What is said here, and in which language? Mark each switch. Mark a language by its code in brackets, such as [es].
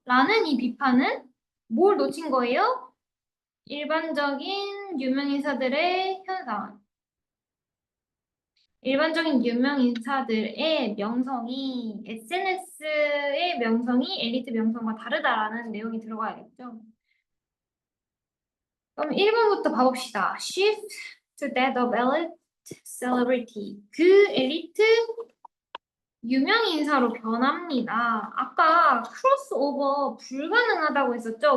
[ko] 라는 이 비판은 뭘 놓친 거예요? 일반적인 유명인사들의 현상. 일반적인 유명인사들의 명성이 SNS의 명성이 엘리트 명성과 다르다라는 내용이 들어가야겠죠. 그럼 1번부터 봐봅시다. [en] Shift to that of elite celebrity. [ko] 그 엘리트 유명 인사로 변합니다. 아까 크로스오버 불가능하다고 했었죠?